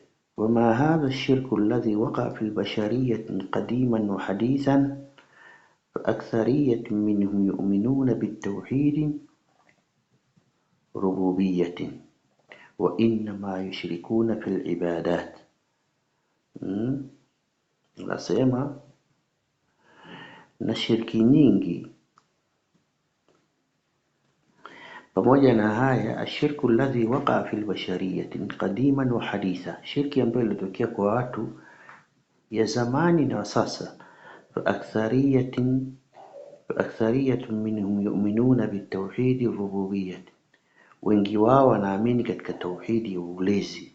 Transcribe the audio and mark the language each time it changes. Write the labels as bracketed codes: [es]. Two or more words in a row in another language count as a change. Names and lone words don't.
[ar] وما هذا الشرك الذي وقع في البشرية قديما وحديثا فأكثرية منهم يؤمنون بالتوحيد ربوبية وإنما يشركون في العبادات. [sw] Nasema na shirki nyingi. Pamoja na haya, [ar] الشرك الذي وقع في البشرية قديما وحديثا, [sw] shirki ambayo ilitokea kwa watu ya zamani na sasa, [ar] فأكثرية منهم يؤمنون بالتوحيد ربوبية, [sw] wengi wao wanaamini katika tauhidi ya ulezi.